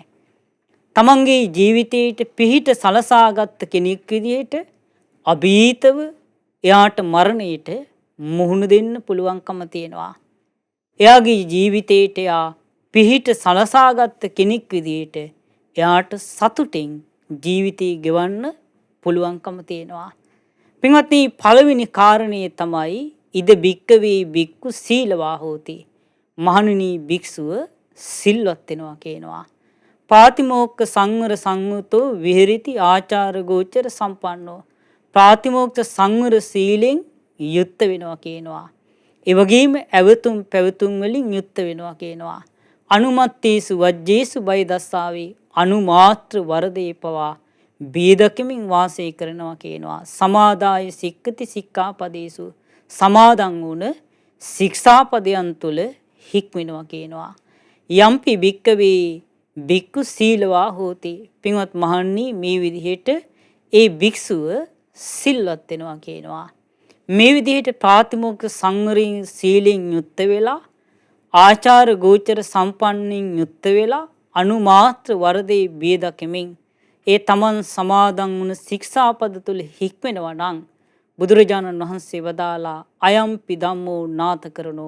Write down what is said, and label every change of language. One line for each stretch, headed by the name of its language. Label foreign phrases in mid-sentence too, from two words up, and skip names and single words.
Sinhala: තමන්ගේ ජීවිතයට පිහිට සලසාගත් කෙනෙක් විදිහට අභීතව එයාට මරණයට මුහුණ දෙන්න පුළුවන්කම තියෙනවා. එයාගේ ජීවිතයට එයා පිහිට සලසාගත් කෙනෙක් විදිහට එයාට සතුටින් ජීවිතය ගෙවන්න පුළුවන්කම තියෙනවා. පින්වත්නි පළවෙනි කාරණය තමයි
Pali: ඉද භික්කවේ භික්ඛු සීලවා හෝති.
Sinhala: මහණෙනි භික්ෂුව සිල්වත් වෙනවා කියනවා.
Pali: පාතිමෝක්ඛ සංවර සංවතෝ විහෙරති ආචාර ගෝචර සම්පන්නෝ.
Sinhala: ප්‍රාතිමෝක්ඛ සංවර සීලෙන් යුක්ත වෙනවා කියනවා. ඒ වගේම ඇවතුම් පැවතුම් වලින් යුක්ත වෙනවා කියනවා.
Pali: අනුමත්තේසු වජ්ජේසු බය දස්සාවේ
Sinhala: අනුමාත්‍ර වරදේ පවා බේදකමින් වාසය කරනවා කියනවා.
Pali: සමාදාය සික්කති සික්ඛාපදේසු
Sinhala: සමාදන් වුණ ශික්ෂාපදයන් තුල හික්මිනවා කියනවා.
Pali: යම්පි භික්කවේ භික්ඛු සීලවා හෝති.
Sinhala: පින්වත් මහණනි මේ විදිහට ඒ භික්ෂුව සිල්වත් වෙනවා කියනවා. මේ විදිහට ප්‍රාතිමෝක්ඛ සංවරයෙන් සීලෙන් යුක්ත වෙලා ආචාර ගෝචර සම්පන්නින් යුක්ත වෙලා අනුමාත්‍ර වරදේ බේදකමින් ඒ තමන් සමාදන් වුණ ශික්ෂාපද තුල හික්මෙනවා නම් බුදුරජාණන් වහන්සේ වදාලා
Pali: අයම්පි ධම්මෝ නාත කරනෝ.